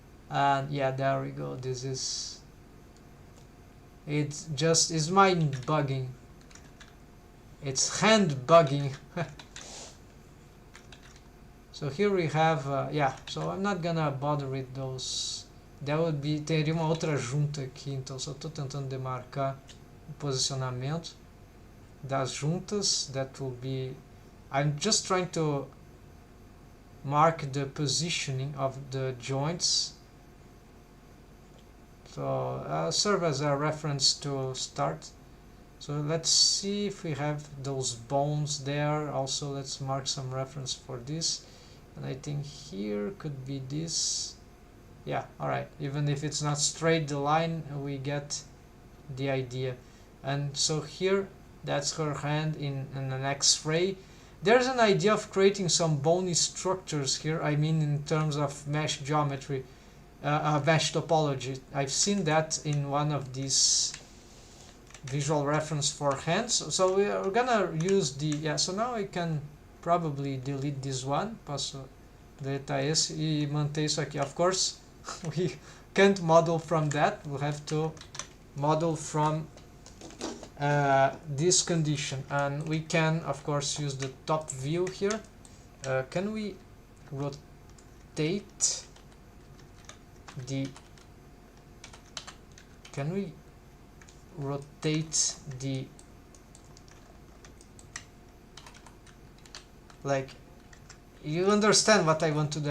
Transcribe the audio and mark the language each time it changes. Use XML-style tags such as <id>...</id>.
<en>And yeah, there we go. This is, it just is mind bugging. It's hand bugging. So here we have, yeah, so I'm not gonna bother with those. That would be,</en> <pt>teria uma outra junta aqui, então só estou tentando demarcar o posicionamento das juntas.</pt> <en>That will be, I'm just trying to mark the positioning of the joints. So serve as a reference to start. So let's see if we have those bones there. Also, let's mark some reference for this. And I think here could be this. Yeah, alright. Even if it's not straight the line, we get the idea. And so here, that's her hand in an X-ray. There's an idea of creating some bony structures here. I mean, in terms of mesh geometry, mesh topology. I've seen that in one of these visual reference for hands. So we're gonna use the, yeah, so now I can probably delete this one.</en> <pt>Posso deletar esse e manter isso aqui.</pt> <en>Of course, we can't model from that. We'll have to model from this condition, and we can of course use the top view here. Can we rotate the, can we rotate the, like, you understand what I want to do.</en>